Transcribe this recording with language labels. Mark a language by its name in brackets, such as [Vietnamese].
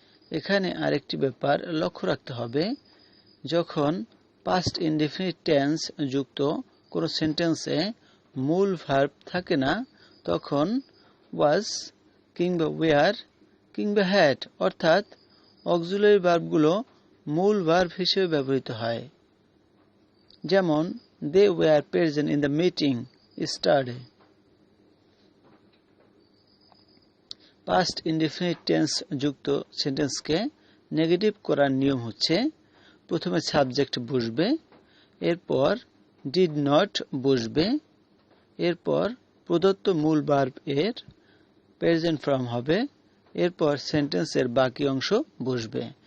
[Bangla] এখানে আরেকটি ব্যাপার লক্ষ্য রাখতে হবে, যখন পাস্ট ইনডিফিনিট টেন্স যুক্ত কোনো সেন্টেন্সে মূল ভার্ব থাকে না, তখন ওয়াজ কিংবা ওয়্যার কিংবা হ্যাড অর্থাৎ অক্সিলারি ভার্বগুলো মূল ভার্ব হিসেবে ব্যবহৃত হয়। যেমন [English] they were present in the meeting yesterday। [Bangla] Past indefinite tense যুক্ত সেন্টেন্সকে নেগেটিভ করার নিয়ম হচ্ছে প্রথমে সাবজেক্ট বসবে, এরপর ডিড নট বসবে, এরপর প্রদত্ত মূল ভার্ব এর প্রেজেন্ট ফর্ম হবে, এরপর সেন্টেন্সের বাকি অংশ বসবে।